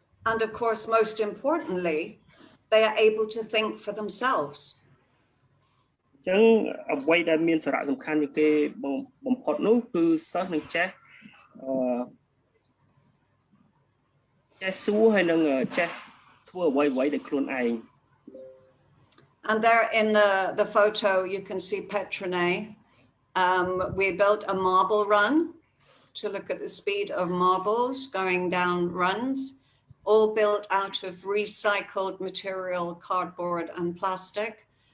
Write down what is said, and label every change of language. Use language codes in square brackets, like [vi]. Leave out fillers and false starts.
[en] And of course, most importantly, they are able to think for themselves. [km] អញ្ចឹងអ្វីដែលមានសារៈសំខាន់ជាងគេបំផុតនោះគឺសិស្សនឹងចេះសួរហើយនឹងចេះធ្វើអ្វីៗដោយខ្លួនឯង [en] And there in the photo you can see Petronet. We built a marble run to look at the speed of marbles going down runs, all built out of recycled material, cardboard and plastic.